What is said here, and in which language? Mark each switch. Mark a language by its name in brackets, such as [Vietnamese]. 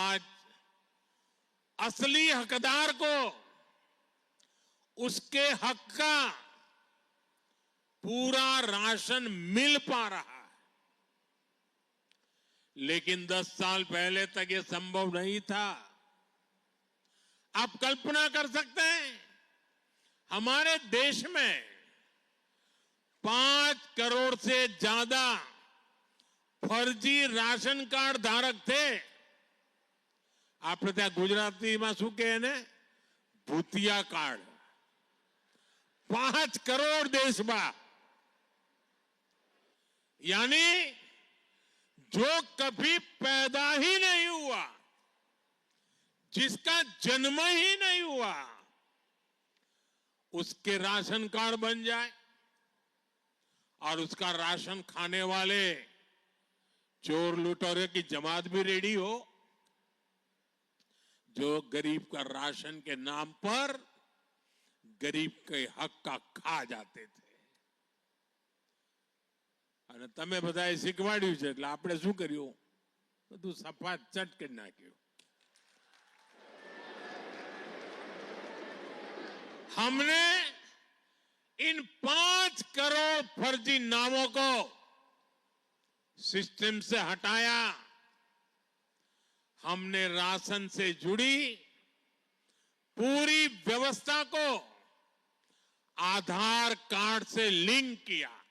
[Hindi] आज असली हकदार को उसके हक का पूरा राशन मिल पा रहा है, लेकिन 10 साल पहले तक ये संभव नहीं था। आप कल्पना कर सकते हैं, हमारे देश में 5 करोड़ से ज्यादा फर्जी राशन कार्ड धारक थे। [Gujarati] આપણે ત્યાં ગુજરાતીમાં શું કહે ને, ભૂતિયા કાર્ડ। [Hindi] 5 करोड़ देश में, यानी जो कभी पैदा ही नहीं हुआ, जिसका जन्म ही नहीं हुआ, उसके राशन कार्ड बन जाए और उसका राशन खाने वाले चोर लुटेरे की जमात भी रेडी हो, जो गरीब का राशन के नाम पर गरीब के हक का खा जाते थे। [Gujarati] અને તમે બધાએ શીખવાડ્યું છે એટલે આપણે શું કર્યું, બધું સફાત ચટ કરી નાખ્યું। [Hindi] हमने इन 5 करोड़ फर्जी नामों को सिस्टम से हटाया। हमने राशन से जुड़ी पूरी व्यवस्था को आधार कार्ड से लिंक किया।